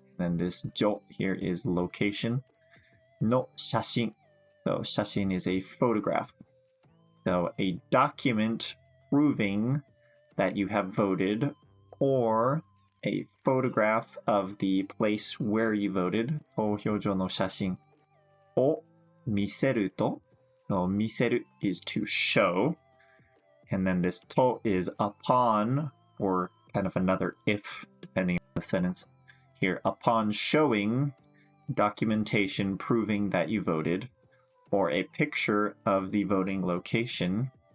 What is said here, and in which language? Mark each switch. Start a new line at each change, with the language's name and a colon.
English: Then this 所 here is location.
Japanese: の写真.
English: So 写真 is a photograph. So a document proving that you have voted, or a photograph of the place where you voted.
Japanese: 投票所の写真を見せると.
English: So 見せる is to show. And then this to is upon, or kind of another if, depending on the sentence. Here, upon showing documentation proving that you voted, or a picture of the voting location.